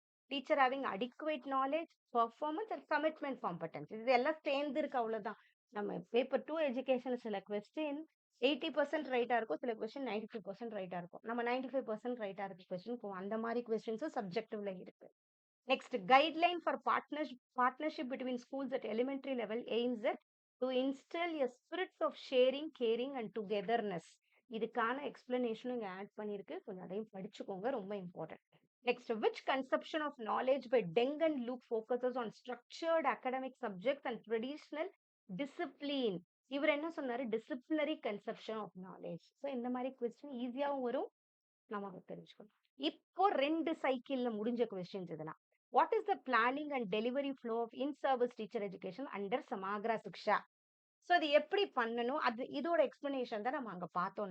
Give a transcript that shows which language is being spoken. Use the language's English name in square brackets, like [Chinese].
[English] Teacher having adequate knowledge, performance and commitment competencies. [Tamil] இது எல்லாம் சேர்ந்து இருக்கு, அவ்வளவுதான். நம்ம பேப்பர் 2 எஜுகேஷன் சில கொஸ்டின் 80% ரைட்டா இருக்கும், சில கொஸ்டின் 95% ரைட்டா இருக்கும். நம்ம 95% ரைட்டா இருக்க கொஸ்டின் போவோம். அந்த மாதிரி கொஸ்டின்ஸும் சப்ஜெக்டிவ்ல இருக்கு. [English] Next, guideline for partnership between schools at elementary level aims at to instill a spirit of sharing, caring and togetherness. [Tamil] இதுக்கான எக்ஸ்பிளனேஷனும் இங்க ஆட் பண்ணிருக்கு. கொஞ்சம் அதையும் படிச்சுக்கோங்க, ரொம்ப important. [English] Next, which conception of knowledge by Deng and Luke focuses on structured academic subjects and traditional discipline? [Tamil] இவர் என்ன சொன்னாரு? [English] disciplinary conception of knowledge. [Tamil] So இந்த மாதிரி கொஸ்டின் ஈஸியாவும் வரும், நமக்கு தெரிஞ்சுக்கணும். இப்போ 2 சைக்கிள்ல முடிஞ்ச கொஸ்டின்ஸ் இதெல்லாம். [English] What is the planning and delivery flow of in service teacher education under Samagra Shiksha? [Tamil] So அது எப்படி பண்ணணும், அது இதோட எக்ஸ்பிளனேஷன் தான் நம்ம அங்க பார்த்தோம்.